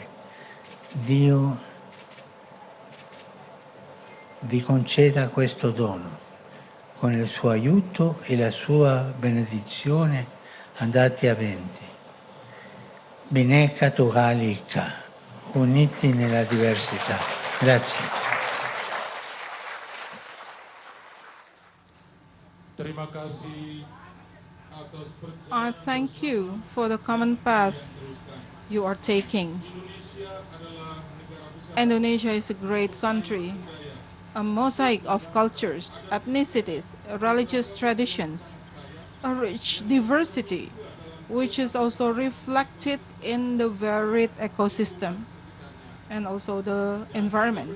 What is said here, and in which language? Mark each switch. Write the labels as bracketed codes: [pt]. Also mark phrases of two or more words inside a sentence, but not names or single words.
[it] Dio vi conceda questo dono. Con il suo aiuto e la sua benedizione andate avanti. Bineka Tunggal Ika, uniti nella diversità. Grazie. [id] Terima kasih atas [en] I thank you for the common path you are taking. Indonesia is a great country, a mosaic of cultures, ethnicities, religious traditions, a rich diversity, which is also reflected in the varied ecosystem and also the environment.